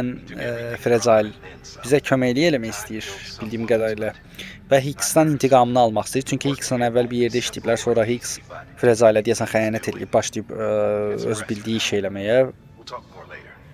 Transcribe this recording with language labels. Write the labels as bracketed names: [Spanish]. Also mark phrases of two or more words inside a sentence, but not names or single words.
[English] Took everything Fragile from her and then some. [Azerbaijani] bizə köməklik eləmək istəyir, bildiyim qədərilə. Və Hicks'dən intiqamını almaq istəyir. Çünki Hicks'lə əvvəl bir yerdə işləyiblər, sonra Higgs Fragile deyəsən xəyanət edib, başlayıb öz bildiyi iş eləməyə. [English] We'll talk more later.